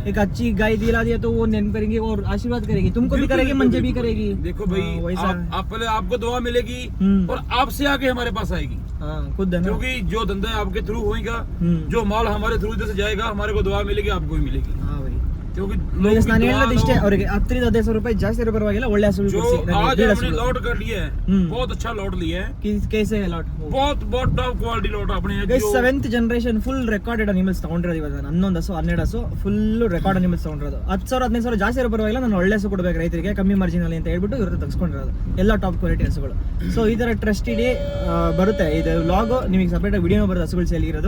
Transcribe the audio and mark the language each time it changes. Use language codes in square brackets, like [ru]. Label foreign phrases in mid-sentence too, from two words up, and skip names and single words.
[hi] एक अच्छी गाय दिला दिया तो वो नेम करेंगी और आशीर्वाद करेगी, तुमको भी बिल्कुल, करेगी, बिल्कुल, मंजे भी बिल्कुल। करेगी. देखो भाई हाँ, वैसा आप पहले आपको दुआ मिलेगी हम्म. और आपसे आगे हमारे पास आएगी हाँ खुद है ना. क्योंकि जो धंधा है आपके थ्रू होएगा हम्म. जो माल हमारे थ्रू इधर से जाएगा हमारे को दुआ मिलेगी आपको भी मिलेगी हाँ भाई क्योंकि [kn] ನೋಡಿ [hi] लोग [kn] ನಾನು [hi] भी [kn] ಹೇಳೋದು [hi] दुआ [kn] ಇಷ್ಟೇ, [hi] लो। [kn] ಅವರಿಗೆ 10,000 ಜಾಸ್ತಿ ಇರೋ ಪರವಾಗಿಲ್ಲ, ಒಳ್ಳೆ ಹಸುಗಳು [hi] जो [kn] ಕೊಡ್ಸಿ ನನಗೆ, [hi] आज [kn] ಬೀಳ್ [hi] हमने [kn] ಹಸುಗಳು. [hi] लॉट कर लिया है हम्म. बहुत अच्छा लॉट लिया है कैसे है लॉट? बहुत बहुत [en] top quality [hi] लॉट आपने [kn] ಗೈಸ್ [hi] जो [en] 7th generation full recorded animals [kn] ತಗೊಂಡಿರೋದು ಇವಾಗ ನಾನು 11 ಹಸು 12 ಹಸು [en] full record animals [kn] ತಗೊಂಡಿರೋದು. 10,000 15,000 ಜಾಸ್ತಿ ಇರೋ ಪರವಾಗಿಲ್ಲ, ನಾನು ಒಳ್ಳೆ ಹಸು ಕೊಡಬೇಕು ರೈತರಿಗೆ ಕಮ್ಮಿ ಮಾರ್ಜಿನ್ ಅಲ್ಲಿ ಅಂತ ಹೇಳ್ಬಿಟ್ಟು ಇವ್ರದ್ದು ತೆಗೆಸ್ಕೊಂಡಿರೋದು ಎಲ್ಲ [en] top quality [kn] ಹಸುಗಳು. ಸೊ ಈ ತರ ಟ್ರಸ್ಟ್ ಇಡಿ ಬರುತ್ತೆ, ಇದು ವ್ಲಾಗ್ ನಿಮಗೆ [en] separate video [kn] ಬರುತ್ತೆ ಹಸುಗಳು ಸೇಲ್ ಇರೋದು.